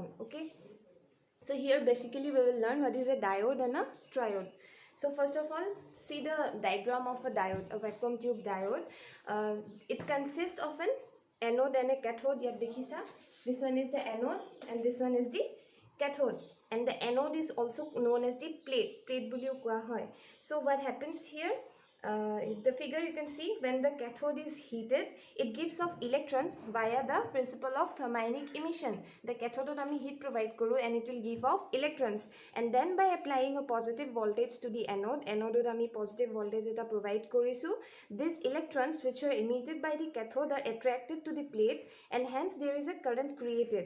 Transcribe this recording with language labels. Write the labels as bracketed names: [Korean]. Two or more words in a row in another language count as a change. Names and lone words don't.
[English] Okay, so here basically we will learn what is a diode and a triode. So first of all, see the diagram of a diode, a vacuum tube diode. It consists of an anode and a cathode. [Assamese] ইয়াত দেখিছা, [English] this one is the anode and this one is the cathode, and the anode is also known as the plate [Assamese] বুলিও কোৱা হয়. [English] So what happens here, the figure you can see, when the cathode is heated, it gives off electrons via the principle of thermionic emission. The cathode ami heat provide kuru and it will give off electrons, and then by applying a positive voltage to the anode ami positive voltage eta provide korisu, these electrons which are emitted by the cathode are attracted to the plate, and hence there is a current created.